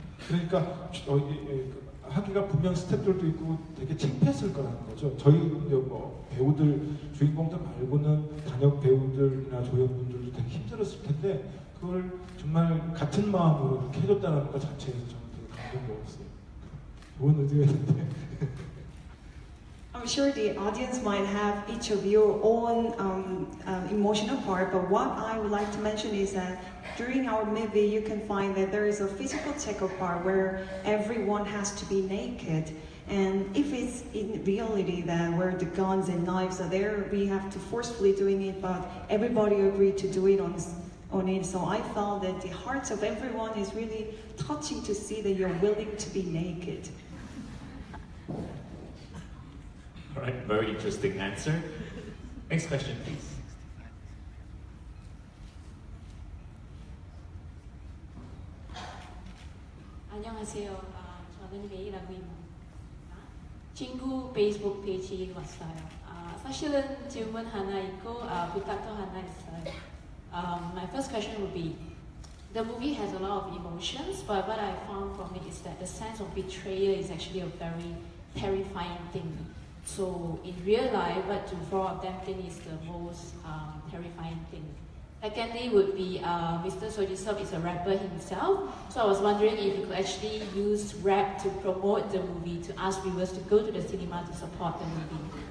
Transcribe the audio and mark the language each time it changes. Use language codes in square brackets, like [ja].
[ko] 그러니까 하기가 분명 스태프들도 있고 되게 창피했을 거라는 거죠. 저희 배우들 주인공들 말고는 단역 배우들이나 조연분들도 되게 힘들었을 텐데 그걸 정말 같은 마음으로 이렇게 해줬다는 것 자체에서 저는 되게 감동적이었어요. 좋은 의도였는데. [en] I'm sure the audience might have each of your own emotional part, but what I would like to mention is that during our movie you can find that there is a physical take-off part where everyone has to be naked. And if it's in reality that where the guns and knives are there, we have to forcefully doing it, but everybody agreed to do it on it. So I felt that the hearts of everyone is really touching to see that you're willing to be naked. All right, very interesting answer. Next question, please. [ko] 안녕하세요. 저는 메이라고 입니다. 친구 페이스북 페이지 왔어요. 사실은 질문 하나 있고 부탁도 하나 있어요. [en] My first question would be, the movie has a lot of emotions, but what I found from it is that the sense of betrayal is actually a very terrifying thing. So in real life, what do four of them think is the most terrifying thing? Secondly would be Mr. Sojisop is a rapper himself, so I was wondering if you could actually use rap to promote the movie, to ask viewers to go to the cinema to support the movie.